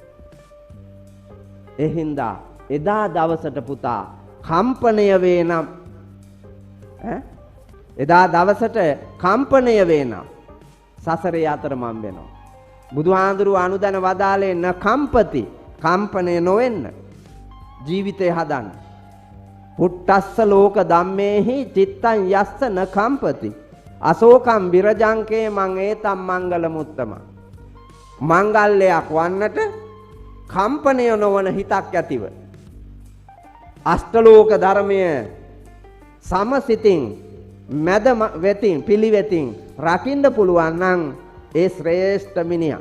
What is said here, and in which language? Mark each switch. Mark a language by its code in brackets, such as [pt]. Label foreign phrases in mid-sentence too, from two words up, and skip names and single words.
[si] එහින්දා එදා දවසට පුතා කම්පණය වේ නම් එදා දවසට කම්පණය වේ නම් සසරේ අතරමං වෙනවා. බුදුහාඳුරු අනුදැන වදාලේ [pi] න කම්පති, [si] කම්පණය නොවෙන්න ජීවිතය හදන්න. [pi] පුට්ටස්ස ලෝක ධම්මේහි චිත්තං යස්ස න කම්පති අශෝකම් විරජංකේ මං ඒතම් මංගල මුත්තම. [si] මංගල්‍යයක් වන්නට කම්පණය නොවන හිතක් ඇතිව අෂ්ටලෝක ධර්මය සමසිතින් මැද වෙතින් පිළිවෙතින් රකින්න පුළුවන් නම් ඒ ශ්‍රේෂ්ඨ මිනිහා.